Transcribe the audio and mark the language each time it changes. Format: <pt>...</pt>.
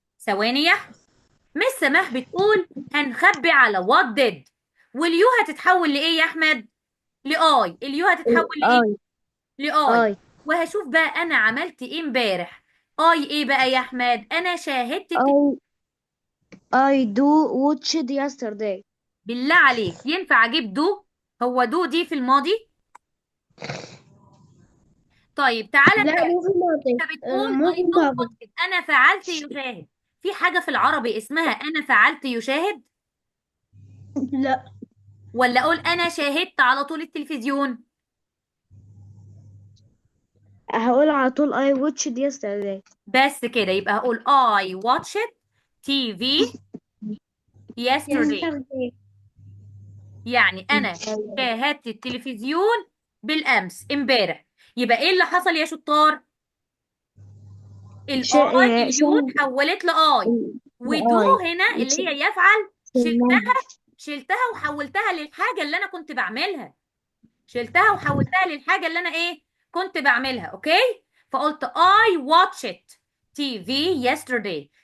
<ar>ثواني يا أحمد. مس سماح بتقول هنخبي على</ar> <en>what did،</en> <ar>واليو هتتحول لايه يا احمد؟ لاي. اليو هتتحول لايه؟</ar> <en>I</en> <ar>لاي.</ar> <en>I</en> <ar>وهشوف بقى انا عملت ايه امبارح. اي ايه بقى يا احمد؟ انا شاهدت</ar> <en>I I do watched yesterday.</en> <ar>بالله عليك ينفع اجيب دو؟ هو دو دي في الماضي؟ طيب تعالى لا، نراجع. مو في الماضي. انت بتقول مو في</ar> <en>I do</en> <ar>الماضي. واتش، انا فعلت يشاهد. في حاجه في العربي اسمها انا فعلت يشاهد؟ لا، ولا اقول انا شاهدت على طول التلفزيون؟ هقول على طول</ar> <en>I watched yesterday.</en> <ar>بس كده يبقى هقول</ar> <en>I watched TV yesterday. yesterday.</en> <ar>يعني انا شاهدت التلفزيون بالامس امبارح. يبقى ايه اللي حصل يا شطار؟ اليو اتحولت لاي، ودو</ar> <en>I</en> <ar>هنا اللي</ar> <en>watched.</en> <ar>هي يفعل شلتها وحولتها للحاجه اللي انا كنت بعملها. شلتها وحولتها للحاجه اللي انا ايه كنت بعملها. اوكي. فقلت</ar> <en>I watched TV yesterday.</en>